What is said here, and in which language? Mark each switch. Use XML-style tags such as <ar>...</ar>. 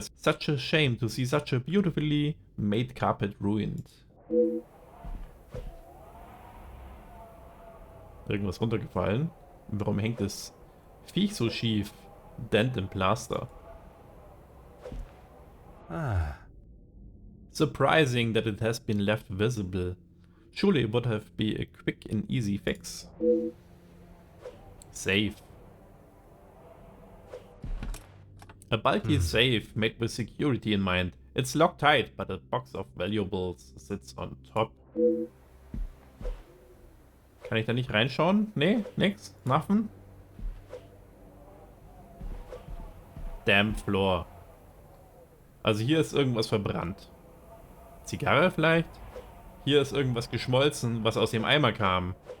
<en>Such a shame to see such a beautifully made carpet ruined.</en> <de>Irgendwas runtergefallen. Warum hängt das Viech so schief?</de> <en>Dent im Plaster. Ah. Surprising that it has been left visible. Surely it would have been a quick and easy fix. Safe. A bulky safe made with security in mind. It's locked tight, but a box of valuables sits on top.</en> <de>Kann ich da nicht reinschauen? Nee, nix.</de> <en>Nothing. Damn floor.</en> <de>Also hier ist irgendwas verbrannt. Zigarre vielleicht? Hier ist irgendwas geschmolzen, was aus dem Eimer kam.</de>